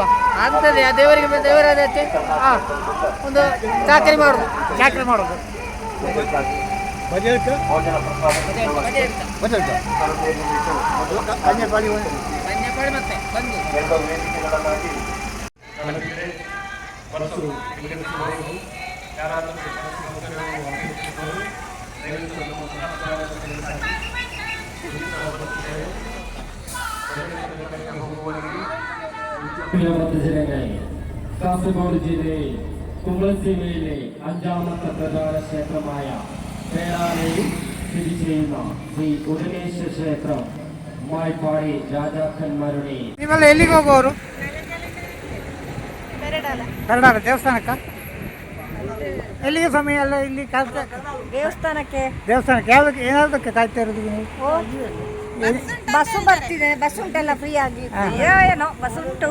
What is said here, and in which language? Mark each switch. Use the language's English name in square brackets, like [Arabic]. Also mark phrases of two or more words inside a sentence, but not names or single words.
[Kannada] ಆಗ್ತದೆ. ದೇವರದಕ್ಕೆ ಒಂದು ಚಾಕರಿ ಮಾಡೋದು. ಮತ್ತೆ ಬಂದು [Malayalam] കാസർഗോഡ് ജില്ലയിൽ കുമ്പളശ്ശി മേലെ 5ാമത്തെ പ്രധാന ക്ഷേത്രമായ പേരാലയിൽ സ്ഥിതി ചെയ്യുന്ന ശ്രീ ഉടനേശ്വര ക്ഷേത്രം മായ്പാടി രാജാക്കന്മാരുടെ. [Kannada] ನೀವೆಲ್ಲ ಎಲ್ಲಿಗೆ ಹೋಗೋರು? ಕರಡಾಲ ದೇವಸ್ಥಾನಕ್ಕ? ಎಲ್ಲಿಗೆ ಸಮಯ? ಅಲ್ಲ, ಇಲ್ಲಿ ದೇವಸ್ಥಾನಕ್ಕೆ ಯಾವುದಕ್ಕೆ ಏನಾದಕ್ಕೆ ಕಾಯ್ತಾ ಇರೋದು ನೀವು? ಬಸ್ಸು ಬರ್ತಿದೆ. ಬಸ್ ಉಂಟಲ್ಲ ಫ್ರೀ ಆಗಿ. ಏನೋ ಬಸ್ ಉಂಟು,